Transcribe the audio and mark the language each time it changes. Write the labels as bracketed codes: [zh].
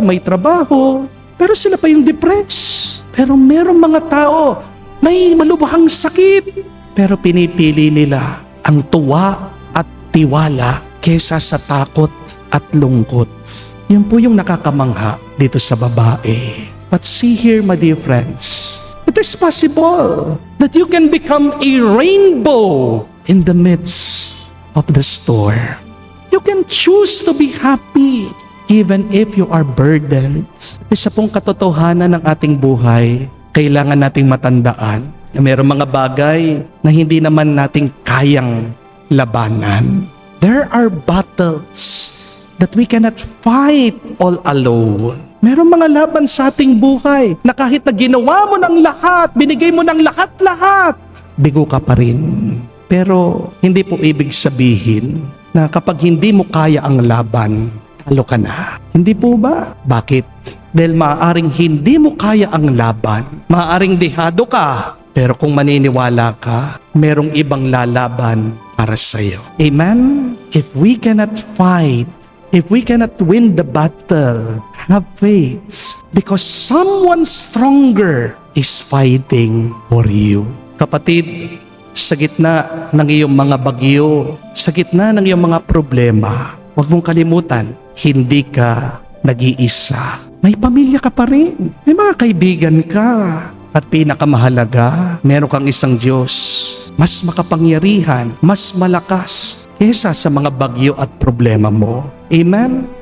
[tl] May trabaho. Pero sila pa yung depressed. Pero merong mga tao may malubhang sakit. Pero pinipili nila ang tuwa at tiwala kesa sa takot at lungkot. Yan po yung nakakamangha dito sa babae. [en] But see here, my dear friends, it is possible that you can become a rainbow in the midst of the storm. You can choose to be happy even if you are burdened. [tl] Isa pong katotohanan ng ating buhay, kailangan nating matandaan na mayroong mga bagay na hindi naman nating kayang labanan. [en] There are battles that we cannot fight all alone. [tl] Merong mga laban sa ating buhay na kahit na ginawa mo ng lahat, binigay mo ng lahat-lahat, bigo ka pa rin. Pero hindi po ibig sabihin na kapag hindi mo kaya ang laban, talo ka na. Hindi po ba? Bakit? Dahil maaaring hindi mo kaya ang laban, maaaring dehado ka, pero kung maniniwala ka, merong ibang lalaban para sa'yo. [en] Amen? If we cannot fight, if we cannot win the battle, have faith. Because someone stronger is fighting for you. [tl] Kapatid, sa gitna ng iyong mga bagyo, sa gitna ng iyong mga problema, huwag mong kalimutan, hindi ka nag-iisa. May pamilya ka pa rin. May mga kaibigan ka. At pinakamahalaga, meron kang isang Diyos, mas makapangyarihan, mas malakas kesa sa mga bagyo at problema mo. [en] Amen?